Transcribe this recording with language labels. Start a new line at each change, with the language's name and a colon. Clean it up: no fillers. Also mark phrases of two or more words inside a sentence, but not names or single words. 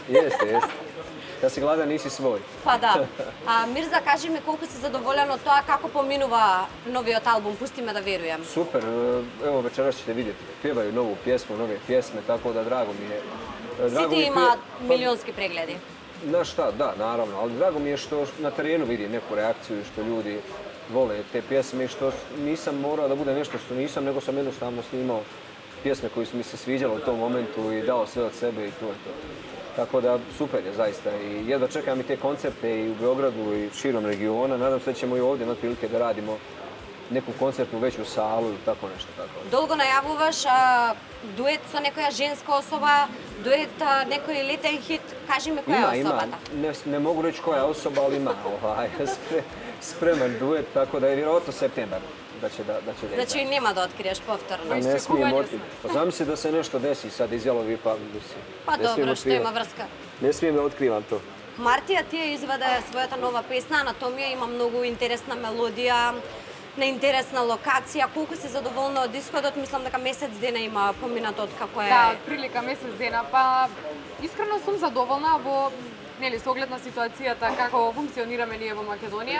Bosnian: Јесте. Кад си гладен ниси свој.
Macedonian: Па да. Мирза, кажи ми колку си задоволен од тоа како поминува новиот албум Пусти ме да верујам.
Bosnian: Супер, ево вечерас ќе видите. Певају нову песму, нови песме, така да драго ми е.
Macedonian: Сите имаат милионски прегледи.
Bosnian: На šta, da, naravno, ali drago mi je što na terenu vidim neku reakciju, što ljudi vole te pjesme i što nisam morao da bude nešto što nisam, nego sam jednostavno snimao pjesme koje su mi se sviđale u tom momentu i dao sve od sebe i to je to. Tako da super je zaista i jedva čekam i te koncerte i u Beogradu i širom regiona. Nadam se da ćemo i ovdje imati prilike da radimo neku koncertnu veću salu ili tako nešto tako.
Macedonian: Долго најавуваш дует со некоја женска особа, дует некој летен хит, кажи ми која е особата?
Bosnian: Ne mogu reći koja osoba, ali ima spreman duet, tako da je vjerojatno septembar da će desiti.
Macedonian: Значи нема да откриеш повторно.
Bosnian: Ne smijem otkriti. Pa zamisli da se nešto desi sad izjalovi pa
Macedonian: Па добро, што има врска.
Bosnian: Ne smijem da otkrivam to.
Macedonian: Мартија ти ја изваде својата нова песна, Анатомија, има многу интересна мелодија, на интересна локација. Колку си задоволна од исходот? Мислам дека месец дена има поминато од како е. Да, прилика месец дена, па Искрено сум задоволна во нели со оглед на ситуацијата како функционираме ние во Македонија.